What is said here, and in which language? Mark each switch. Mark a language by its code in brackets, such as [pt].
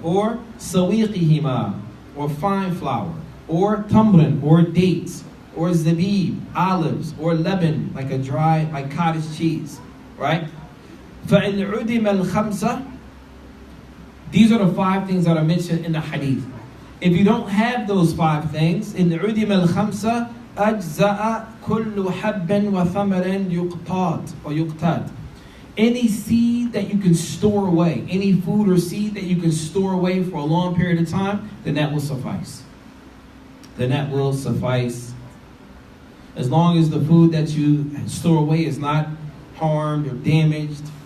[en] Or sawiqihima, or fine flour. Or tamrin, or dates. Or zabib, olives, or leban, like a dry, like cottage cheese, right? [ar] فَإِنْ عُدِمَ الْخَمْسَةِ. [en] These are the 5 things that are mentioned in the hadith. If you don't have those 5 things, [ar] إِنْ عُدِمَ الْخَمْسَةِ أَجْزَأَ كُلُّ حَبٍّ وَثَمَرٍ يُقْتَاتِ or يُقْتَاتِ. [en] Any seed that you can store away, any food or seed that you can store away for a long period of time, then that will suffice. Then that will suffice. As long as the food that you store away is not harmed or damaged.